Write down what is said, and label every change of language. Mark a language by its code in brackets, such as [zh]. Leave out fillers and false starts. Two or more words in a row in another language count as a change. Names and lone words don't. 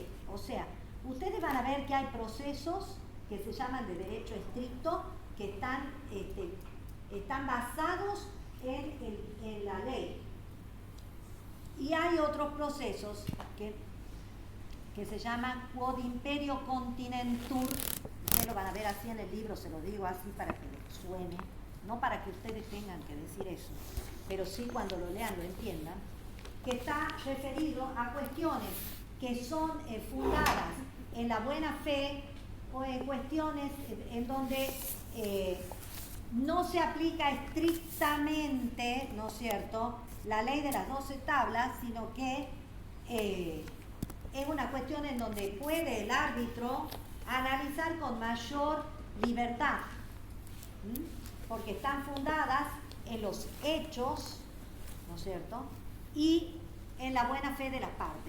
[es] O sea, ustedes van a ver que hay procesos que se llaman de derecho estricto, que están basados en la ley. Y hay otros procesos que se llaman [la] quod imperio continentur. [es] Ustedes lo van a ver así en el libro, se lo digo así para que les suene, no para que ustedes tengan que decir eso, pero sí cuando lo lean lo entiendan, que está referido a cuestiones que son fundadas en la buena fe o en cuestiones en donde no se aplica estrictamente, ¿no es cierto?, la ley de las 12 tablas, sino que es una cuestión en donde puede el árbitro analizar con mayor libertad, porque están fundadas en los hechos, ¿no es cierto?, y en la buena fe de las partes.